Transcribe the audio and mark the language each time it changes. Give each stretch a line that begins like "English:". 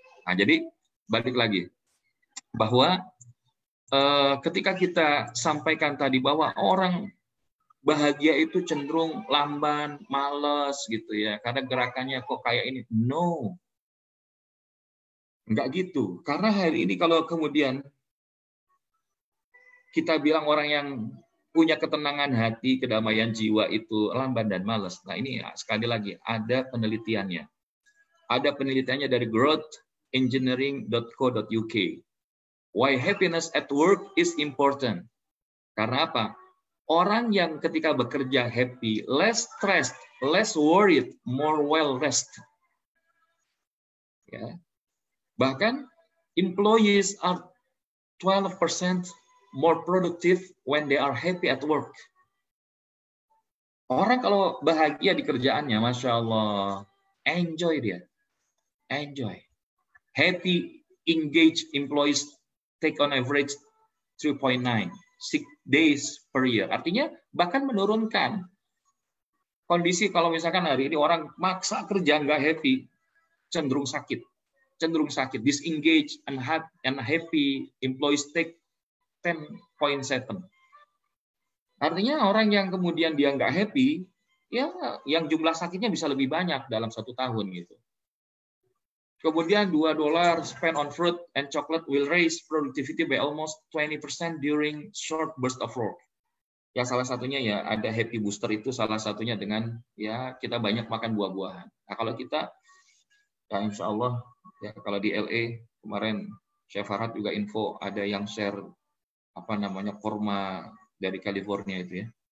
Indonesian: Nah, jadi balik lagi bahwa ketika kita sampaikan tadi bahwa orang bahagia itu cenderung lamban, malas gitu ya, karena gerakannya kok kayak ini. No. Enggak gitu. Karena hari ini kalau kemudian kita bilang orang yang punya ketenangan hati, kedamaian jiwa itu lamban dan malas. Nah ini sekali lagi ada penelitiannya. Ada penelitiannya dari growthengineering.co.uk.
English: Why happiness at work is important.
Indonesian: Karena apa? Orang yang ketika bekerja
English: happy, less stressed, less worried, more well rested.
Indonesian: Ya. Bahkan
English: employees are 12% more productive when they are happy at work.
Indonesian: Orang kalau bahagia di kerjaannya, Masya Allah, enjoy dia. Enjoy.
English: Happy, engaged employees take on average 3.9 sick days per year.
Indonesian: Artinya bahkan menurunkan kondisi kalau misalkan hari ini orang maksa kerja nggak happy, cenderung sakit.
English: Disengaged and happy employees take 10.7.
Indonesian: Artinya orang yang kemudian dia nggak happy, ya yang jumlah sakitnya bisa lebih banyak dalam 1 tahun gitu. Kemudian
English: $2 spent on fruit and chocolate will raise productivity by almost 20% during short burst of work.
Indonesian: Ya salah satunya ya ada happy booster itu salah satunya dengan ya kita banyak makan buah-buahan. Nah kalau kita ya insya Allah ya kalau di LA kemarin Chef Farhad juga info ada yang share apa namanya korma dari California itu ya.